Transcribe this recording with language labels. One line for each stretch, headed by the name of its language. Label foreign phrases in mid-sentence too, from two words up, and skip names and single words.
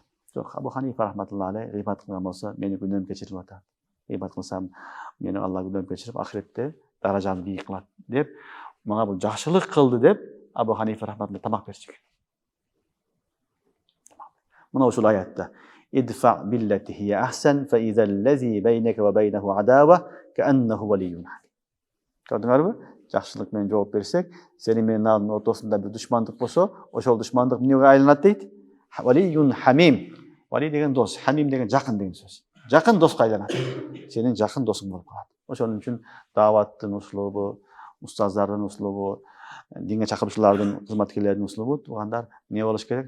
Kyrgyz: Жок, Абу Ханифа рахматуллахи гыйбат кылган болсо, мени күнөөм кечирип атат. Гыйбат кылсам, мени Алла күнөөм кечирип, ахиретте даражамды бийик кылат деп, мага бул жакшылык кылды деп Абу Ханифа рахматуллахи тамак берчү. Мына ушул аятта
Arabic: ادفع بالتي هي أحسن فإذا الذي بينك وبينه عداوة كأنه ولي حميم.
Kyrgyz: Көрдүңөрбү? Жакшылык менен жооп берсек, сени менен анын ортосунда бир душмандык болсо, ошол душмандык эмнеге айланат дейт?
Arabic: ولي حميم.
Kyrgyz: Вали деген дос, хамим деген жакын деген сөз. Жакын доска айланат. Сенин жакын досуң болуп калат. Ошон үчүн даваттын услубу, устаздардын услубу, динге чакыруучулардын, кызматкерлердин услубу туугандар эмне болуш керек?